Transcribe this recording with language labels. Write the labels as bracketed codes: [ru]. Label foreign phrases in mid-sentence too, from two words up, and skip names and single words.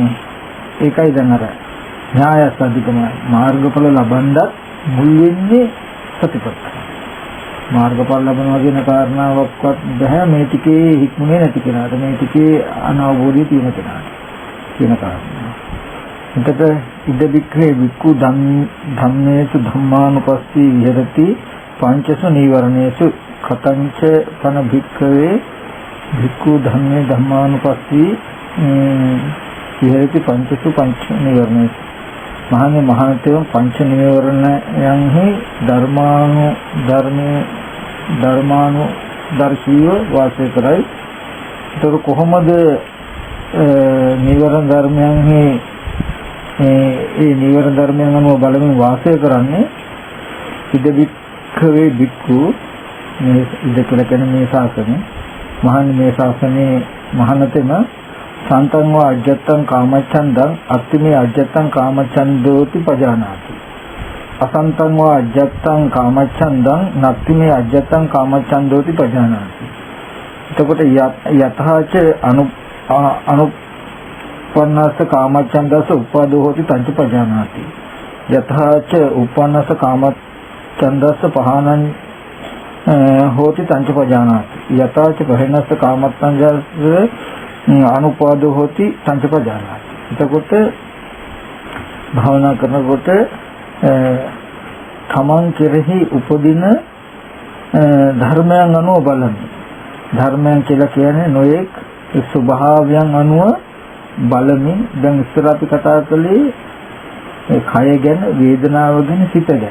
[si] ඒකයි දැන් අර ඥායස් අධිකම මාර්ගඵල ලබන්නත් මුල් වෙන්නේ සතිපට්ඨාන. මාර්ගඵල ලබනවා කියන කාරණාවක්වත් බෑ මේ ටිකේ හික්මුනේ නැති කෙනාට, මේ ටිකේ අනවබෝධය තියෙන කෙනාට කියන කාරණා. [pi] එතකොට ඉද වික්ඛේ වික්ඛු ධම්මේසු ධම්මානුපස්සී විහෙරති පංචසු නීවරණේසු කතංච පන භික්ඛවේ භික්ඛු ධම්මේ ධම්මානුපස්සී විහෙරති පංචසු පංච නීවරණේසු. [si] මහන්නේ මහානතේව පංච නීවරණයන්හි ධර්මානු දර්ශීව වාසය කරයි. ඒක කොහොමද නීවරණ ධර්මයන්හි ඒ නීවරණ ධර්මයන් අනුව බලමින් වාසය කරන්නේ? [pi] ඉද වික්ඛවේ භික්ඛු, [si] මේ ඉද කියලා කියන මේ ශාසනය, මහන්නේ මේ ශාසනයේ මහානතේම [pi] සන්තං වා අජ්ජත්තං කාමච්ඡන්දං අත්තිමේ අජ්ජත්තං කාමච්ඡන්දෝති පජානාති. අසන්තං වා අජ්ජත්තං කාමච්ඡන්දං නත්තිමේ අජ්ජත්තං කාමච්ඡන්දෝති පජානාති. එතකොට යතහාච අනුපන්නස්ස කාමච්ඡන්දස්ස උපාදෝ හෝති තංච පජානාති. යතහාච උපන්නස්ස කාමච්ඡන්දස්ස පහනං හෝති තංච පජානාති. යතහාච පහනස්ස කාමච්ඡන්දස්ස අනුපාදෝ හෝති තංච පජානාති. [si] එතකොට භාවනා කරනකොට තමන් කෙරෙහි උපදින ධර්මයන් අනුව බලන්නේ. ධර්මයන් කියලා කියන්නේ නොයෙක් ස්වභාවයන් අනුව බලමින්, දැන් ඉස්සර අපි කතා කළේ ඒ කය ගැන, වේදනාව ගැන, සිත ගැන.